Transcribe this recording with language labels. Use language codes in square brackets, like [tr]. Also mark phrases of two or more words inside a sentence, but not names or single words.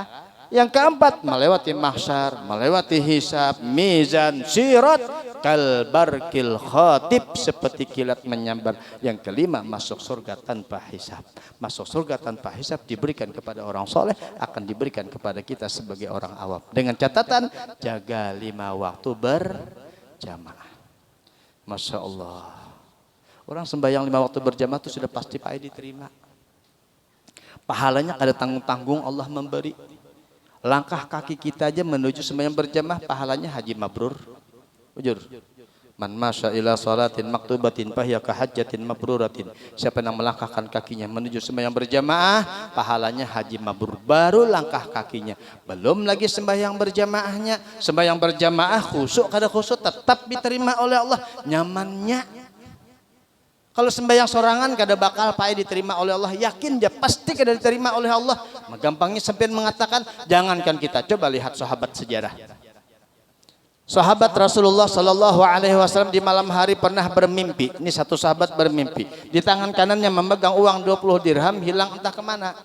[id] Yang keempat, melewati mahsyar, melewati hisab, mizan, sirat, [ar] كالبرق الخاطف, [id] seperti kilat menyambar. Yang kelima, masuk surga tanpa hisab. Masuk surga tanpa hisab diberikan kepada orang soleh, akan diberikan kepada kita sebagai orang awam. Dengan catatan, jaga 5 waktu berjamaah. [ar] ما شاء الله. [id] Orang sembahyang 5 waktu berjamaah itu sudah pasti Pak diterima. Pahalanya kada tanggung-tanggung Allah memberi. Langkah kaki kita aja menuju sembahyang berjamaah pahalanya haji mabrur. Ujur. [ar] من مشى إلى صلاة مكتوبة فهي كحجة مبرورة. [id] Siapa yang melangkahkan kakinya menuju sembahyang berjamaah, pahalanya haji mabrur. Baru langkah kakinya. Belum lagi sembahyang berjamaahnya. Sembahyang berjamaah khusyuk kada khusyuk tetap diterima oleh Allah. [bjn] Nyamannya. Kalau sembahyang sorangan kada bakal diterima oleh Allah, [id] yakin dia pasti kada diterima oleh Allah. Gampangnya sampai mengatakan, jangankan kita, coba lihat sahabat sejarah. Sahabat Rasulullah [ar] صلى الله عليه وسلم [id] di malam hari pernah bermimpi. Ini satu sahabat bermimpi. Di tangan kanannya memegang uang 20 dirham hilang entah kemana.